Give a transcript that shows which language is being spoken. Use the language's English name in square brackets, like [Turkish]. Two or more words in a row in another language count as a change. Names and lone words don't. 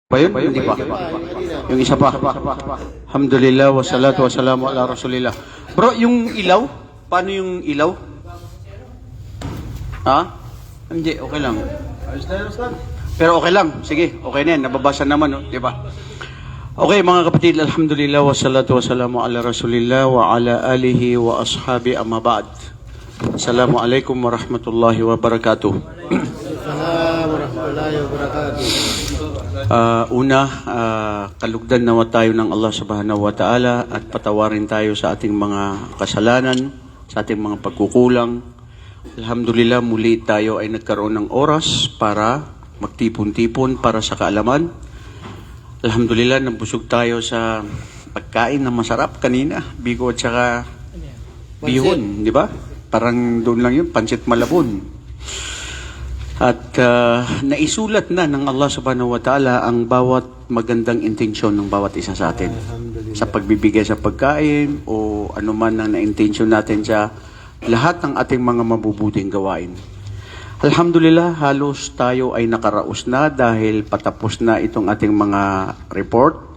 [Filipino] Ba yun? Hindi pa. Yung isa pa. [Arabic] الحمد لله، والصلاة والسلام على رسول الله. [Filipino] Bro, yung ilaw? Paano yung ilaw? Ha? Hindi, okay lang. Pero okay lang. Sige, okay na yan. Nababasa naman, no? Di ba? Okay, mga kapatid, [Arabic] الحمد لله، والصلاة والسلام على رسول الله وعلى آله وأصحابه أما بعد. السلام عليكم ورحمة الله وبركاته. ورحمة الله وبركاته. [Filipino] Kalugdan nawa tayo ng Allah [Arabic] سبحانه وتعالى [Filipino] at patawarin tayo sa ating mga kasalanan, sa ating mga pagkukulang. Alhamdulillah, muli tayo ay nagkaroon ng oras para magtipon-tipon para sa kaalaman. Alhamdulillah, nabusog tayo sa pagkain na masarap kanina, bigo at saka bihon, di ba? Parang doon lang yun, pansit malabon. At naisulat na ng Allah [Arabic] سبحانه وتعالى [Filipino] ang bawat magandang intensyon ng bawat isa sa atin. Sa pagbibigay sa pagkain o anuman ang na-intensyon natin sa lahat ng ating mga mabubuting gawain. Alhamdulillah, halos tayo ay nakaraos na dahil patapos na itong ating mga report.